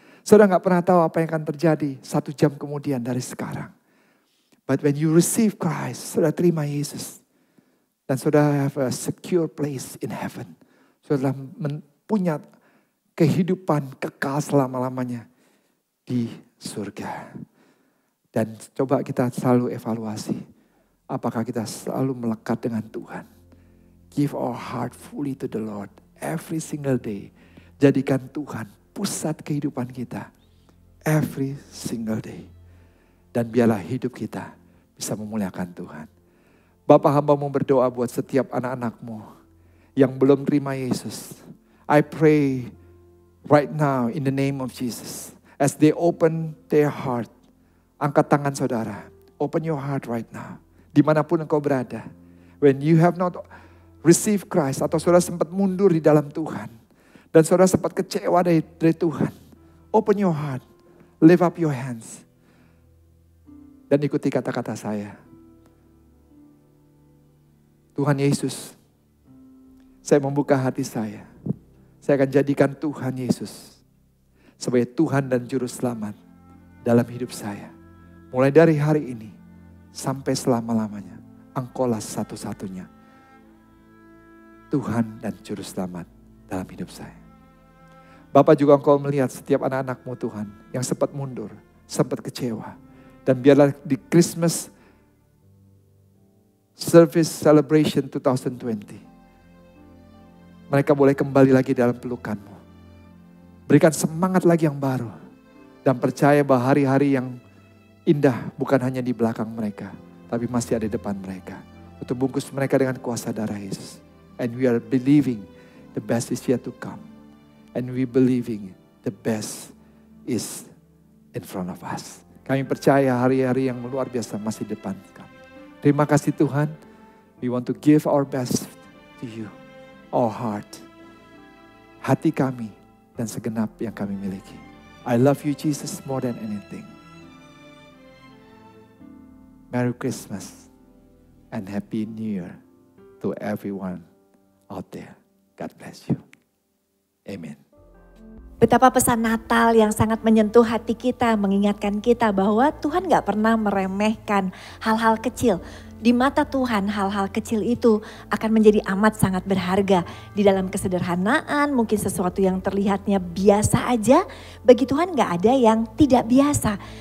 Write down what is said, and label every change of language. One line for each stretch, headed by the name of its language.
Indonesian: Saudara gak pernah tahu apa yang akan terjadi 1 jam kemudian dari sekarang.
English: But when you receive Christ,
Indonesian: saudara terima Yesus. Dan saudara
English: have a secure place in heaven.
Indonesian: Saudara punya kehidupan kekal selama-lamanya di surga. Dan coba kita selalu evaluasi. Apakah kita selalu melekat dengan Tuhan.
English: Give our heart fully to the Lord. Every single day.
Indonesian: Jadikan Tuhan pusat kehidupan kita.
English: Every single day.
Indonesian: Dan biarlah hidup kita bisa memuliakan Tuhan. Bapak hamba mau berdoa buat setiap anak-anakmu yang belum terima Yesus.
English: I pray right now in the name of Jesus. As they open their heart.
Indonesian: Angkat tangan saudara.
English: Open your heart right now.
Indonesian: Dimanapun engkau berada.
English: When you have not received Christ.
Indonesian: Atau saudara sempat mundur di dalam Tuhan. Dan saudara sempat kecewa dari Tuhan.
English: Open your heart. Lift up your hands.
Indonesian: Dan ikuti kata-kata saya. Tuhan Yesus. Saya membuka hati saya. Saya akan jadikan Tuhan Yesus sebagai Tuhan dan Juru Selamat dalam hidup saya. Mulai dari hari ini sampai selama-lamanya. Engkaulah satu-satunya Tuhan dan Juru Selamat dalam hidup saya. Bapak juga engkau melihat setiap anak-anakmu Tuhan yang sempat mundur, sempat kecewa. Dan biarlah di Christmas Service Celebration 2020. Mereka boleh kembali lagi dalam pelukanmu. Berikan semangat lagi yang baru. Dan percaya bahwa hari-hari yang indah bukan hanya di belakang mereka. Tapi masih ada di depan mereka. Untuk bungkus mereka dengan kuasa darah Yesus.
English: And we are believing the best is yet to come. And we believing the best is in front of us.
Indonesian: Kami percaya hari-hari yang luar biasa masih di depan kami. Terima kasih Tuhan.
English: We want to give our best to you. Our heart.
Indonesian: Hati kami dan segenap yang kami miliki.
English: I love you Jesus more than anything. Merry Christmas and Happy New Year to everyone out there. God bless you. Amen.
Indonesian: Betapa pesan Natal yang sangat menyentuh hati kita, mengingatkan kita bahwa Tuhan gak pernah meremehkan hal-hal kecil. Di mata Tuhan hal-hal kecil itu akan menjadi amat sangat berharga. Di dalam kesederhanaan, mungkin sesuatu yang terlihatnya biasa aja, bagi Tuhan gak ada yang tidak biasa.